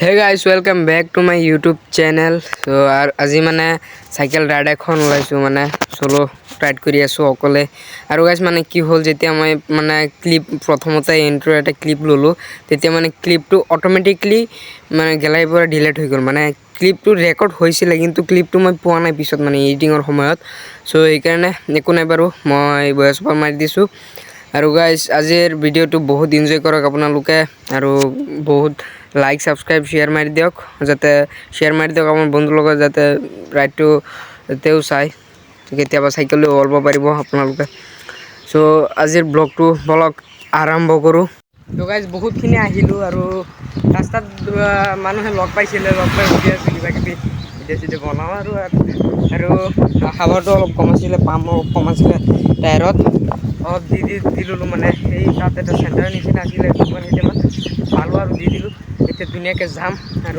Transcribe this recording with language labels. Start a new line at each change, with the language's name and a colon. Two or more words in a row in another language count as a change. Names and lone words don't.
English: Hey guys, welcome back to my YouTube channel.
Assamese: So আজি মানে সাইকেল রাইড এখন ওলাইছো মানে সোলো রাইড কৰি আছো অকলে আৰু গাইস মানে কি হল যেতিয়া মই মানে ক্লিপ প্ৰথমতে ইন্ট্রো এটা ক্লিপ ললো তেতিয়া মানে ক্লিপটো অটোমেটিক্যালি মানে গেলাই পৰা ডিলিট হৈ গল মানে ক্লিপটো ৰেকৰ্ড হৈছিল কিন্তু ক্লিপটো মই পোৱা নাই পিছত মানে এডিটিংৰ সময়ত সো এই কাৰণে একো নাই বাৰু মই
English: voice over
Assamese: মাৰি দিছো আৰু গাইস আজিৰ ভিডিওটো বহুত এনজয় কৰক আপোনালোকে আৰু বহুত
English: like subscribe share
Assamese: মারি দিয়ক যাতে শেয়ার মারি দিয়ক আমার বন্ধুর লগত যাতে রাইডটো তেও চাই কেতিয়াবা সাইকেল লৈ ওলাব পাৰিব আপোনালোকে সো আজিৰ ব্লগটো বলক আৰম্ভ কৰোঁ তো গাইজ বহুতখিনি আহিলোঁ আৰু ৰাস্তাত মানুহে লগ পাইছিলে লগ পাই উঠি আছোঁ কিবা কিবি ভিডিঅ' চিডিঅ' বনাওঁ আৰু হাৱাটো অলপ কম আছিলে পাম অলপ কম আছিলে টায়াৰত অলপ দি ল'লোঁ মানে সেই তাত এটা চেণ্টাৰ নিচিনা আছিলে কেইটামান পালোঁ আৰু দি দিলোঁ এতিয়া ধুনীয়াকৈ যাম আৰু